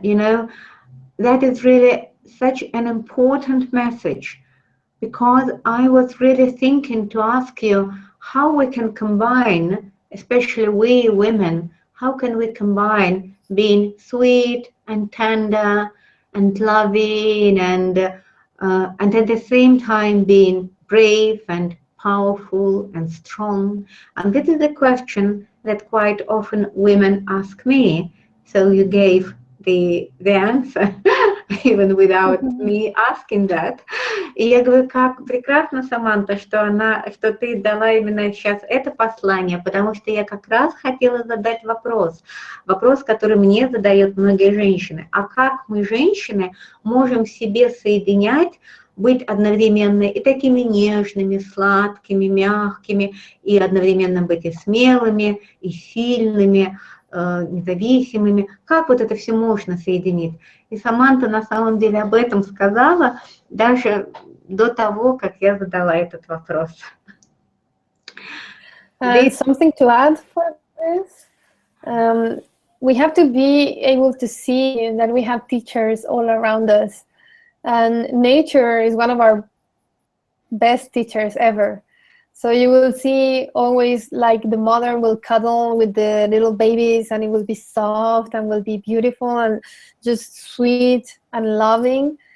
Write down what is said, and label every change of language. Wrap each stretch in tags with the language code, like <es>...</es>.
<en>You know, that is really such an important message, because I was really thinking to ask you how we can combine, especially we women, how can we combine being sweet and tender and loving and at the same time being brave and powerful and strong. And this is a question that quite often women ask me. So you gave the answer, even without me asking that.</en> <ru>И я говорю, как прекрасно, Саманта, что ты дала именно сейчас это послание, потому что я как раз хотела задать вопрос, который мне задают многие женщины. А как мы, женщины, можем в себе соединять, быть одновременно и такими нежными, сладкими, мягкими, и одновременно быть и смелыми, и сильными, независимыми. Как вот это все можно соединить? И Саманта на самом деле об этом сказала даже до того, как я задала этот вопрос.</ru> <en>Something to add for this? We have to be able to see that we have teachers all around us. And nature is one of our best teachers ever. So you will see always like the mother will cuddle with the little babies, and it will be soft and will be beautiful and just sweet and loving.</en>